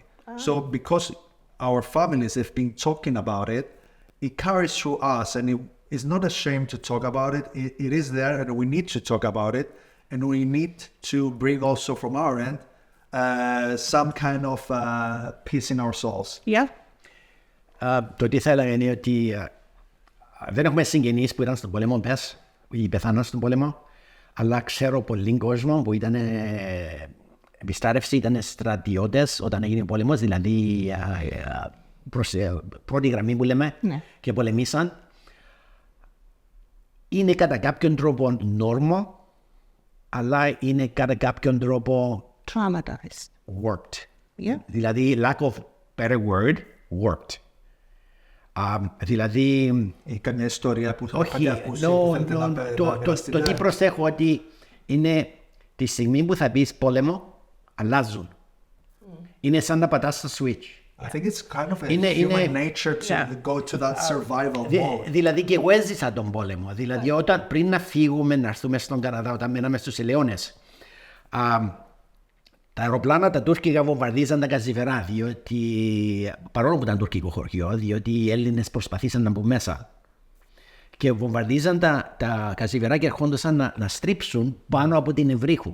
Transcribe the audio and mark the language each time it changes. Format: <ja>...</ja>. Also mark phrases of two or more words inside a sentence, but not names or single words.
<en>So because our families have been talking about it, it carries through us, and it is not ashamed to talk about it. It is there, and we need to talk about it, and we need to bring also from our end some kind of peace in our souls. Yeah.</en> <el>Το τι θα έλεγα είναι ότι δεν έχουμε συγγενείς που ήταν στον πόλεμο, ή πεθάναν στον πόλεμο, αλλά ξέρω πολλοί κόσμο που ήταν επιστάρευση, ήταν στρατιώτες όταν έγινε ο πόλεμος, δηλαδή πρώτη γραμμή που λέμε, και πολεμήσαν. Είναι κατά κάποιον τρόπο νόρμο, αλλά είναι κατά κάποιον τρόπο</el> <en>traumatized. Worked. Yeah. Δηλαδή, lack of better word, worked.</en> <el>Δηλαδή... Καμιά ιστορία που θα ακούσει. Το τι προσέχω ότι είναι τη στιγμή που θα μπεις πόλεμο, αλλάζουν. Είναι σαν να πατάς το switch.</el> <en>I think it's kind of a human nature to go to that survival mode.</en> <el>Δηλαδή και εγώ έζησα τον πόλεμο. Δηλαδή όταν πριν να φύγουμε, να έρθουμε στον Καναδά, όταν μέναμε στους Ελαιώνες, τα αεροπλάνα τα τουρκικά βομβαρδίζαν τα καζιβερά, διότι, παρόλο που ήταν τουρκικό χωριό, διότι οι Έλληνες προσπαθήσαν να μπουν μέσα. Και βομβαρδίζαν τα καζιβερά και ερχόντουσαν να στρίψουν πάνω από την Ευρύχου.</el>